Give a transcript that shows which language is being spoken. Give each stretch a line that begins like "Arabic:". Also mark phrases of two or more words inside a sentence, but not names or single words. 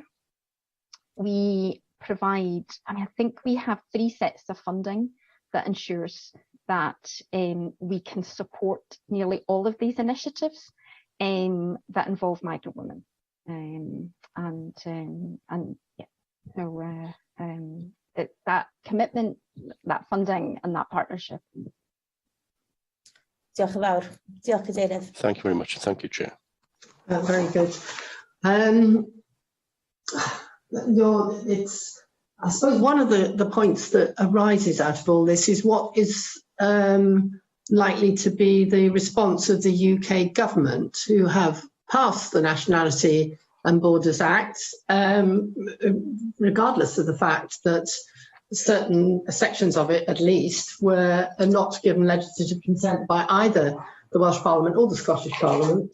English: We provide, I think we have 3 sets of funding that ensures that we can support nearly all of these initiatives that involve migrant women. That commitment, that funding, and that partnership.
Welsh: Diolch yn fawr. Diolch, Cadeirydd.
English: Thank you very much. Thank you, Chair. Very good. It's, I suppose, one of the points that arises out of all this is what is likely to be the response of the UK government, who have passed the Nationality and Borders Act, regardless of the fact that certain sections of it, at least, were not given legislative consent by either the Welsh Parliament or the Scottish Parliament.